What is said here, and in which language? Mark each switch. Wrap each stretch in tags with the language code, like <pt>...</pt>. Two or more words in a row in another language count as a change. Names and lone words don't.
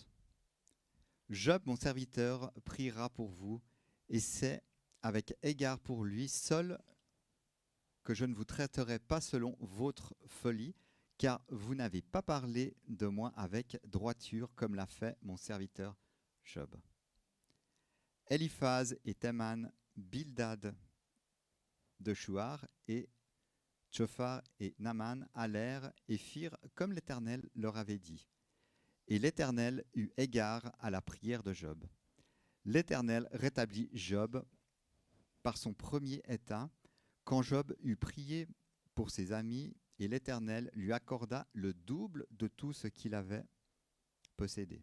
<fr>Job, mon serviteur, priera pour vous, et c'est avec égard pour lui seul que je ne vous traiterai pas selon votre folie, car vous n'avez pas parlé de moi avec droiture, comme l'a fait mon serviteur Job. Éliphaz et Théman, Bildad de Chouar, et Tsophar et Naaman allèrent et firent comme l'Éternel leur avait dit. Et l'Éternel eut égard à la prière de Job. L'Éternel rétablit Job par son premier état, quand Job eut prié pour ses amis, et l'Éternel lui accorda le double de tout ce qu'il avait possédé.</fr>